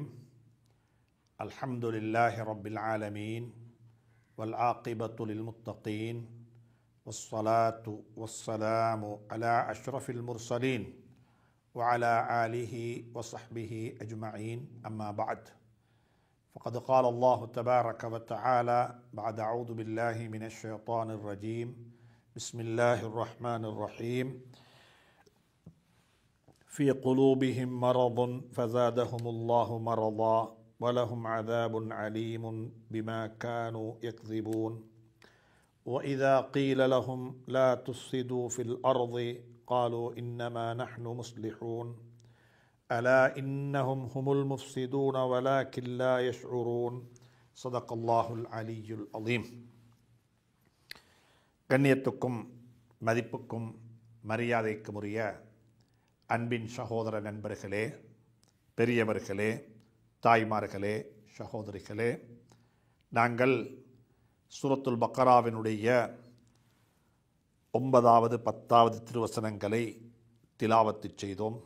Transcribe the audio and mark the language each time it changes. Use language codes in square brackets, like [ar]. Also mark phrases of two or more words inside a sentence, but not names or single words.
[ar] الحمد لله رب العالمين والعاقبة للمتقين والصلاة والسلام على أشرف المرسلين وعلى آله وصحبه أجمعين. أما بعد. فقد قال الله تبارك وتعالى بعد أعوذ بالله من الشيطان الرجيم. بسم الله الرحمن الرحيم. في قلوبهم مرض فزادهم الله مرضا ولهم عذاب عليم بما كانوا يكذبون. وإذا قيل لهم لا تفسدوا في الأرض قالوا إنما نحن مصلحون ألا إنهم هم المفسدون ولكن لا يشعرون. صدق الله العلي العظيم. [ta] கண்ணியத்துக்கும் மதிப்புக்கும் மரியாதைக்கும் உரிய அன்பின் சகோதர நண்பர்களே, பெரியவர்களே, தாய்மார்களே, சகோதரிகளே, நாங்கள் சூரத்துல் பக்கராவினுடைய 9வது 10வது திருவசனங்களை திலாவத்து செய்தோம்.